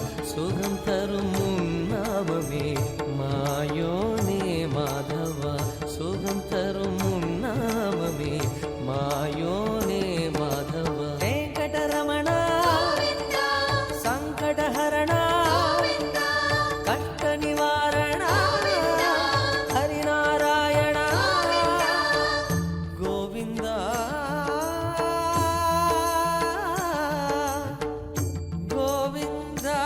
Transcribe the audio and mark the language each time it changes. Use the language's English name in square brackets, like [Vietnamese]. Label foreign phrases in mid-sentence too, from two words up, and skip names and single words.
[Tamil] சுகம் தரும் உன்னாமமே மாயோனே மாதவா சுகம் தரும் உன்னாமமே மாயோனே மாதவா வெங்கடரமண [Kannada] ಸಂಕಟಹರಣ ಕಷ್ಟ ನಿವಾರಣ ಹರಿನಾರಾಯಣ ಗೋವಿಂದ ಗೋವಿಂದ